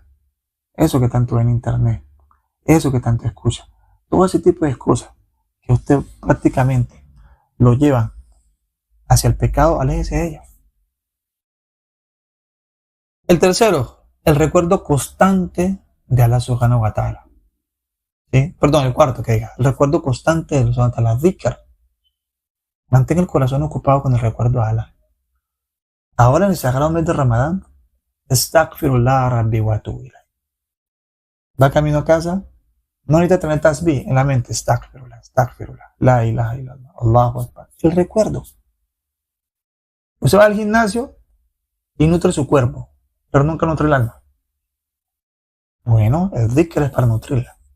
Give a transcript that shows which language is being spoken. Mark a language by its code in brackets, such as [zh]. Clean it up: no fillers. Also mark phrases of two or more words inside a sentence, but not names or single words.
[es] Eso que tanto ve en internet. Eso que tanto escucha. Todo ese tipo de cosas que usted prácticamente lo llevan hacia el pecado, aléjese de ellos. El tercero, el recuerdo constante de [ar] الله سبحانه وتعالى. [es] ¿Sí? Perdón, el cuarto que diga, el recuerdo constante de [ar] الله سبحانه وتعالى, [es] dhikr. Mantenga el corazón ocupado con el recuerdo a Allah. Ahora en el sagrado mes de Ramadán, [ar] أستغفر الله ربي وأتوب إليه. [es] Va camino a casa, no necesita tener tasbih en la mente, [ar] أستغفر الله، أستغفر الله، لا إله إلا الله، الله أكبر. [es] El recuerdo. Usted va al gimnasio y nutre su cuerpo, pero nunca nutre el alma. Bueno, el dhikr es para nutrirla.